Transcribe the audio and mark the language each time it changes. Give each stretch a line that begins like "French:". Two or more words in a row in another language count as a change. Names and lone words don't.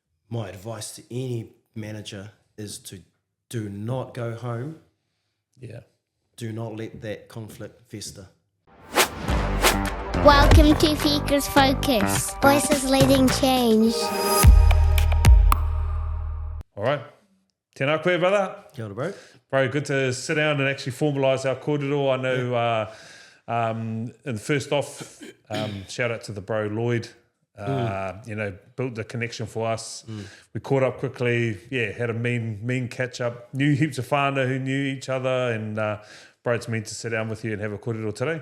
English: my advice to any manager is to do not go home. Yeah. Do not let that conflict fester. Welcome to Fika's Focus. Voices leading change. All right.
Māori: Tēnā koe, brother. Kia ora,
English: bro. Bro, good to sit down and actually formalise our kōrero. I know and first off, shout out to the bro Lloyd. Built the connection for us. We caught up quickly. Yeah, had a mean catch up. Knew heaps of whānau who knew each other. And bro, it's meant to sit down with you and have a kōrero today.